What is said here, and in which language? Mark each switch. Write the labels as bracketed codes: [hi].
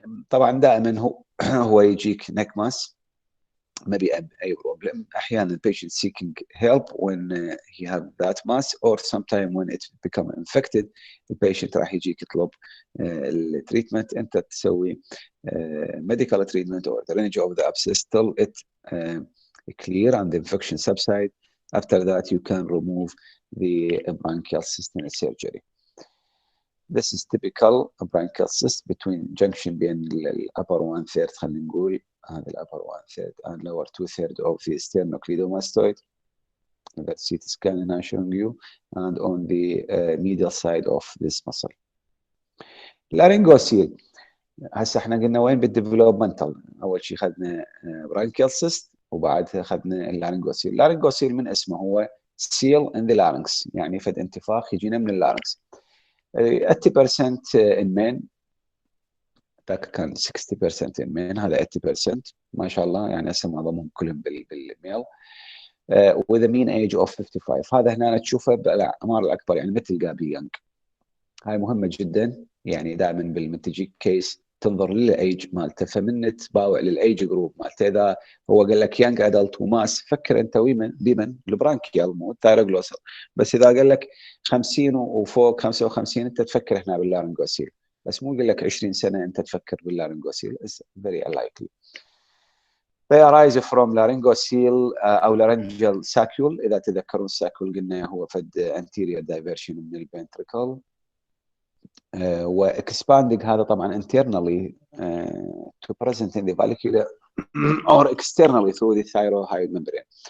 [ar] طبعا دائما هو يجيك neck mass ما بأي problem. أحيانا [en] patient seeking help when he have that mass or sometime when it become infected [ar] البيشنت راح يجيك يطلب التريتمنت. أنت تسوي [en] medical treatment or drainage of the abscess till it clear and the infection subside. After that you can remove the bronchial cyst in surgery. This is typical bronchial cyst between junction [ar] بين [en] upper 1/3 [ar] خلينا نقول هذا [en] upper 1/3 and lower 2/3 of the sternocleidomastoid. That CT scan is showing you and on the medial side of this muscle. [ar] Laryngocele. هسه احنا قلنا وين بالديفلوبمنتال. اول شيء اخذنا bronchial cyst وبعدها اخذنا اللارنجوسيل. اللارنجوسيل من اسمه هو [en] seal in the larynx، [ar] يعني فد انتفاخ يجينا من اللارنكس. [en] 80% in men. [ar] ذاك كان 60% [en] in men، [ar] هذا 80% ما شاء الله، يعني هسه معظمهم كلهم بالميل. [en] with a mean age of 55. [ar] هذا هنا تشوفه بالاعمار الاكبر، يعني ما تلقاه باليانج. هاي مهمه جدا، يعني دائما من تجيك كيس تنظر للايج مالته، فمن تباوع للايج جروب مالته. اذا هو قال لك يانج ادلت وماس فكر انت بمن البرانكيال مو الثايروغلوسال. بس اذا قال لك 50 وفوق 55 انت تفكر هنا باللارنجوسيل، بس مو يقول لك 20 سنه انت تفكر باللارنجوسيل. [en] It's very unlikely. They arise from laryngocele [ar] او [en] laryngeal saccule. [ar] اذا تذكرون الساكول قلنا هو فد [en] anterior diversion [ar] من الفنتريكل. واكسباندing هذا طبعا [en] internally to present in the vallecula or externally through the thyroid membrane.